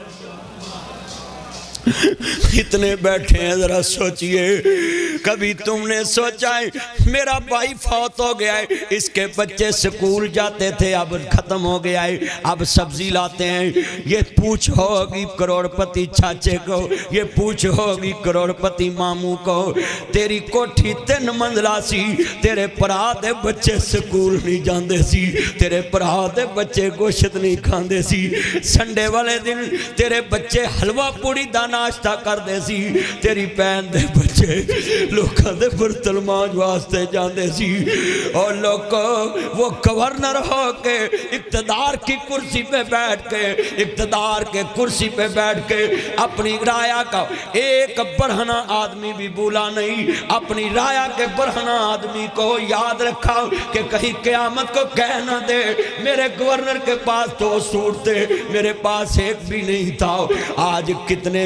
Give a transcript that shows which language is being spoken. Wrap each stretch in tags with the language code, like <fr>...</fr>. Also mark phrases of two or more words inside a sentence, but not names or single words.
<ur>اتنے بیٹھے ہیں ذرا سوچئے کبھی تم نے سوچا ہے میرا بھائی فوت ہو گیا ہے اس کے بچے سکول جاتے تھے اب ختم ہو گیا ہے اب سبزی لاتے ہیں یہ پوچھ ہوگی کروڑ پتی چاچے کو یہ پوچھ ہوگی کروڑ پتی ماموں کو</ur> <pa>تیری کوٹھی 3 منزلہ سی تیرے پرا دے بچے سکول نہیں جاندے سی تیرے پرا دے بچے گوشت نہیں کھاندے سی سنڈے والے دن تیرے بچے حلوہ پوڑی ناشتہ کر دے سی تیری پین دے بچے لوکاں دے برتل مانج واسطے جاندے سی</pa> <ur>اور لوگ وہ گورنر ہو کے اقتدار کی کرسی پہ بیٹھ کے اقتدار کے کرسی پہ بیٹھ کے اپنی رایا کا ایک برہنہ آدمی بھی بولا نہیں اپنی رایا کے برہنہ آدمی کو یاد رکھا کہ کہیں قیامت کو کہہ نہ دے میرے گورنر کے پاس 2 سوٹ تھے میرے پاس ایک بھی نہیں تھا آج کتنے</ur>